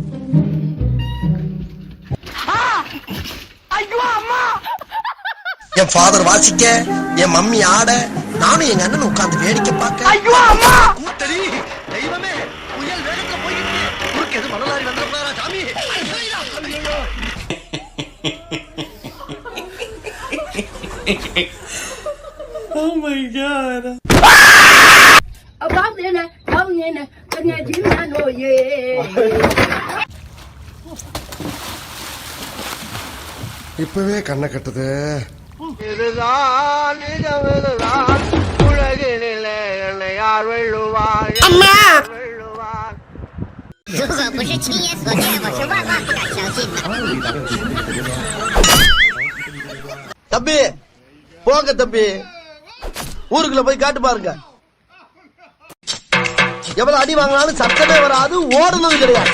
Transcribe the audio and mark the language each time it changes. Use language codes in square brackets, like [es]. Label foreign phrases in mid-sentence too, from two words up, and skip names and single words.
[ta] என் ஃபாதர் வாசிக்க, என் மம்மி ஆட, நானும் எங்க அண்ணன் உட்கார்ந்து வேடிக்கை பார்க்க. ஐயோ அம்மா, தெய்வமே, புயல் வேகத்துல போயிட்டு குறுக்கு எது மணலாரி வந்துடுறாரா சாமி? [en] Oh my god. [ta] இப்பவே கண்ணை கட்டுது. இதுதான் நிஜம், இதுதான் உலகினிலே என்னை யார் வெல்லுவார்? அம்மா [zh] 如果不是亲眼所见，我是万万不敢相信的。 [ta] தம்பி போங்க தம்பி, ஊருக்குள்ள போய் காட்டு பாருங்க. எவ்வளவு அடி வாங்கினாலும் சத்தமே வராது, ஓடுனது கிடையாது.